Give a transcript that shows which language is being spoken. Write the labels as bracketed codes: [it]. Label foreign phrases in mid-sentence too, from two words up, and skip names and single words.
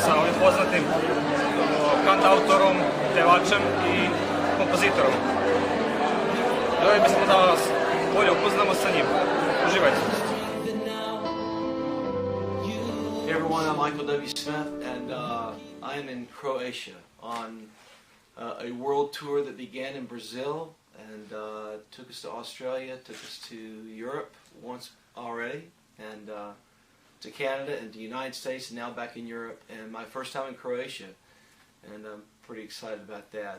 [hr] poznatim kantautorom, pevačem i kompozitorom. Želio bismo da vas bolje upoznamo sa njim. Uživajte. [en] Hey everyone, I'm Michael W. Smith, and I am in Croatia on a world tour that began in Brazil and took us to Australia, took us to Europe once already, and to Canada and to the United States, and now back in Europe, and my first time in Croatia, and I'm pretty excited about that.